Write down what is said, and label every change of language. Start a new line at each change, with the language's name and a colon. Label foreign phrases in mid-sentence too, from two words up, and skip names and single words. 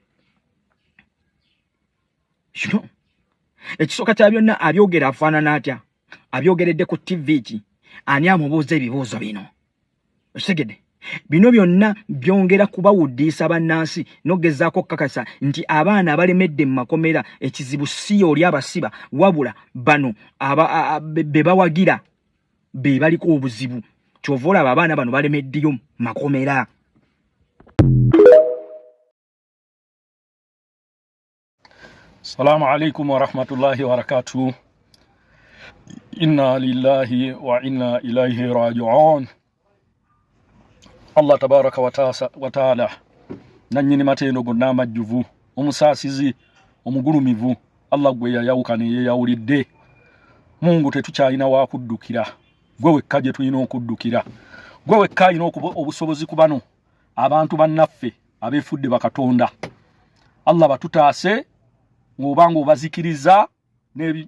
Ganda: Shino ekisoka kya byonna abyogera afaanana atya abyogeredde ku TV ki ani amubuuza ebibuuzo bino okitegedde bino byonna byongera kubawuddisa bannansi nogezaako kakasa nti abaana abalemedde mu makomera ekizibu si oli abasiba wabula bano be bawagira be baliko obuzibu kyovola abaana bano balemeddeyo makomera.
Arabic: السلام عليكم ورحمة الله وبركاته. إنا لله وإنا إليه راجعون.
Ganda: Allah
Arabic: تبارك وتعالى
Ganda: nanyini matendo gonna majjuvu omusasizi omugulumivu Allah gwe yayawukane yeyawulidde Mungu tetukyalina wa kuddukira gwe wekka gye tulina okuddukira gwe wekka alina obusobozi ku bano abantu bannaffe abeefudde bakatonda Allah batutaase ng'obanga obazikiriza ne